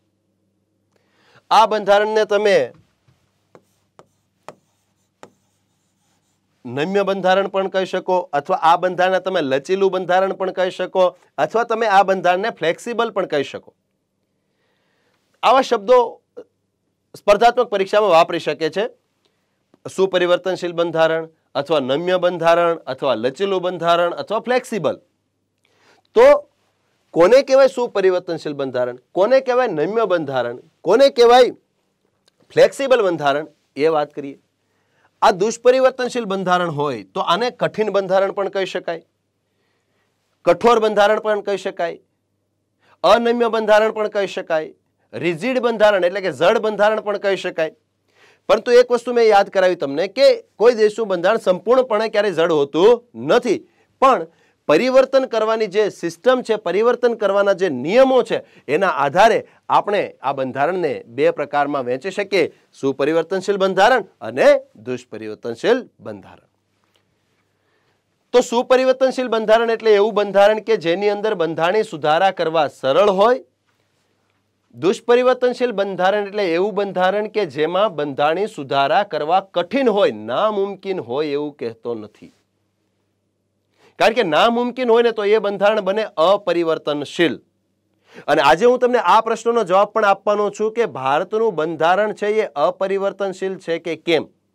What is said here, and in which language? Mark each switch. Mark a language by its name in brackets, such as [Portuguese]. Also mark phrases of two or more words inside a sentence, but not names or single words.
[Gujarati] આ બંધારણને તમે નમ્ય બંધારણ પણ કહી શકો, અથવા આ બંધારણને તમે લચીલું બંધારણ પણ કહી શકો, અથવા તમે આ બંધારણને ફ્લેક્સિબલ પણ કહી શકો. આવા શબ્દો સ્પર્ધાત્મક પરીક્ષામાં વાપરી શકે છે. સુપરિવર્તનશીલ બંધારણ, અથવા નમ્ય બંધારણ અથવા લચીલું બંધારણ અથવા ફ્લેક્સિબલ। તો કોને કહેવાય સુપરિવર્તનશીલ બંધારણ, કોને કહેવાય નમ્ય બંધારણ, કોને કહેવાય ફ્લેક્સિબલ બંધારણ, એ વાત કરીએ। આ દુષ્પરિવર્તનશીલ બંધારણ હોય તો આને કઠિન બંધારણ પણ કહી શકાય, કઠોર બંધારણ પણ કહી શકાય, અનમ્ય બંધારણ પણ કહી શકાય, રિજિડ બંધારણ એટલે કે જડ બંધારણ પણ કહી શકાય। પરંતુ એક વસ્તુ મેં યાદ કરાવી તમને કે કોઈ દેશનું બંધારણ સંપૂર્ણપણે ક્યારેય જડ હોતું નથી, પણ પરિવર્તન કરવાની જે સિસ્ટમ છે, પરિવર્તન કરવાના જે નિયમો છે, એના આધારે આપણે આ બંધારણને બે પ્રકારમાં વહેંચી શકીએ, સુપરિવર્તનશીલ બંધારણ અને દુષ્પરિવર્તનશીલ બંધારણ। તો સુપરિવર્તનશીલ બંધારણ એટલે એવું બંધારણ કે જેની અંદર બંધારણીય સુધારા કરવા સરળ હોય। દુષ્પરિવર્તનશીલ બંધારણ એટલે એવું બંધારણ કે જેમાં બંધારણીય સુધારા કરવા કઠિન હોય, નામુમકિન હોય એવું કહેતો નથી। કારણ કે નામુમકિન હોય ને તો એ બંધારણ બને અપરિવર્તનશીલ। અને આજે હું તમને આ પ્રશ્નનો જવાબ પણ આપવાનો છું કે ભારતનું બંધારણ છે એ અપરિવર્તનશીલ છે કે કેમ।